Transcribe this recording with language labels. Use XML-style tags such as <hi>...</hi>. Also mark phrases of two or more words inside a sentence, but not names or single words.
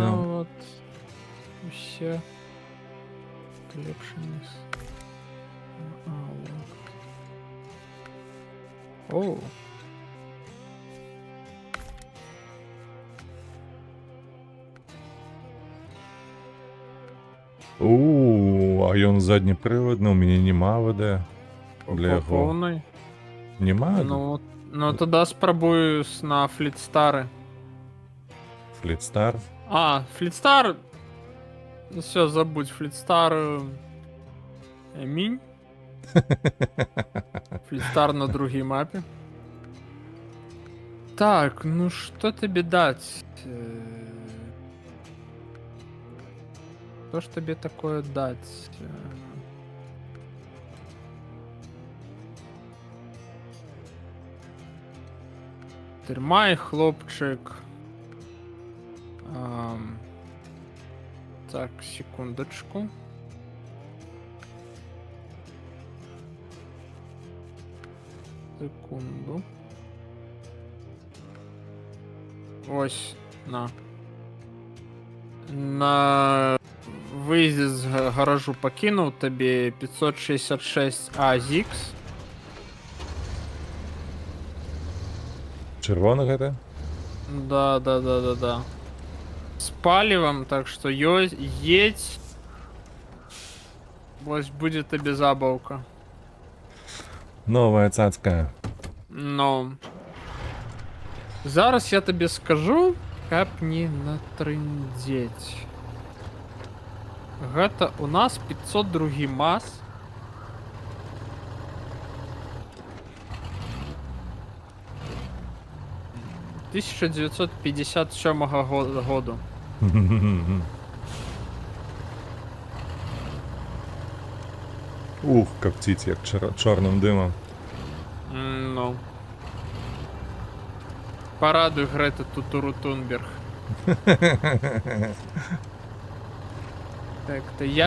<be>ну, от, усе лепшені. А, от. Оу. А ён заднепрывадны, у мяне нема ВД. Для яго.</be> <uk>Повний. Нема? Ну тоді спробую на Флітстари. Флітстар. А, Флітстар. Ну все, забудь, Флітстар. Мінь. Флітстар на другій мапі.</uk> <ru>Так, ну что тебе дать? Что ж тебе такое дать?</ru> <uk>Тримай, хлопчик.</uk> <ru>Так, секундочку. Секунду.</ru> <uk>Ось, на. На виїзді з гаражу покинув тобі 566 AZX.</uk> <be>Червона гэта?</be> <ru>Да. С палевом, так что едь. Ось будет тебе забавка.</ru> <be>Новая цацка. Но.</be> <uk>Зараз я тебе скажу,</uk> <be>каб не натрындзець. Гэта у нас 502 МАЗ. — 1957 году.</be> <uk>Ух, коптить як чорним димом. Ну. Порадуй Грету Тутуру-Тунберг. Так, то як</uk>